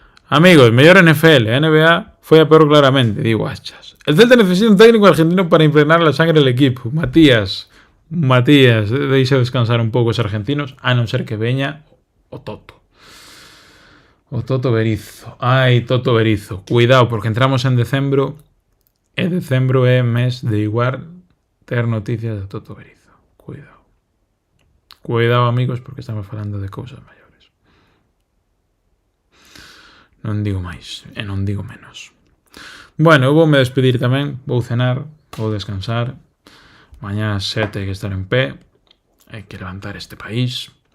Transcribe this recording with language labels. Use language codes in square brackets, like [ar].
[gl] Amigos, mellor NFL, NBA foi a peor claramente, digo achas. [es] El Celta necesita un técnico argentino para impregnar la sangre del equipo. [gl] Matías, deixa descansar un pouco os argentinos, a non ser que veña o Toto. O Toto Berizzo. Ai, Toto Berizzo. Cuidado, porque entramos en decembro e decembro é mes de igual ter noticias de Toto Berizzo. Cuidado, amigos, porque estamos falando de cousas maiores. Non digo máis e non digo menos. Bueno, voume despedir tamén. Vou cenar, vou descansar. Mañá ás 7 hai que estar en pé. Hai que levantar este país.